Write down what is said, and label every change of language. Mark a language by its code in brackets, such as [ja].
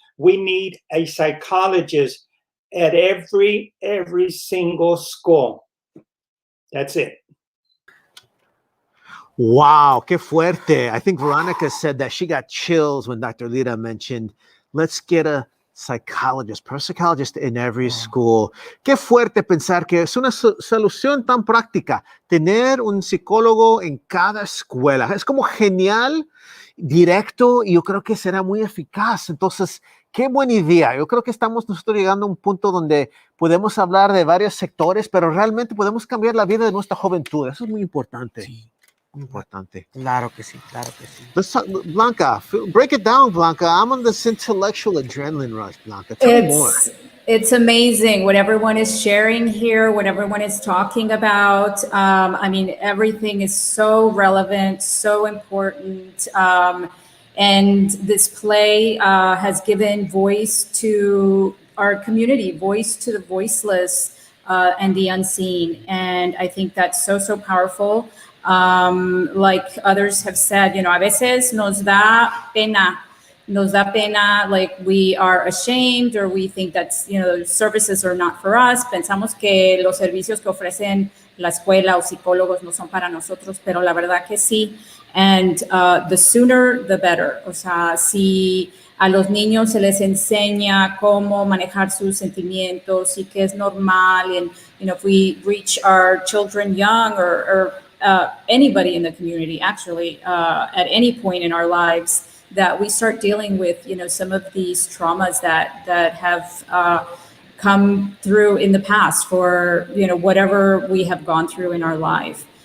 [en] We need a psychologist at every single school. That's it. [es] Wow, qué fuerte. [en] I think Veronica said that she got chills when Dr. Lira mentioned, let's get a psychologist, parapsychologist in every school. [es] Qué fuerte pensar que es una solución tan práctica, tener un psicólogo en cada escuela. Es como genial, directo, y yo creo que será muy eficaz. Entonces, qué buena idea. Yo creo que estamos nosotros llegando a un punto donde podemos hablar de varios sectores, pero realmente podemos cambiar la vida de nuestra juventud. Eso es muy importante. Sí. Importante. Claro que sí, claro que sí. [en] Let's talk, Blanca, break it down, Blanca. I'm on this intellectual adrenaline rush, Blanca. Tell me more. It's amazing what everyone is sharing here, what everyone is talking about. I mean, everything is so relevant, so important. And this play has given voice to our community, voice to the voiceless and the unseen. And I think that's so, so powerful. Like others have said, [es] a veces nos da pena nos da pena, [en] like we are ashamed or we think that's, services are not for us. [es] Pensamos que los servicios que ofrecen la escuela o psicólogos no son para nosotros, pero la verdad que sí. [en] And the sooner, the better. [es] O sea, si a los niños se les enseña cómo manejar sus sentimientos y que es normal, [en] and if we reach our children young or anybody in the community, actually, at any point in our lives, that we start dealing with, some of these traumas that have come through in the past for, whatever we have gone through in our life.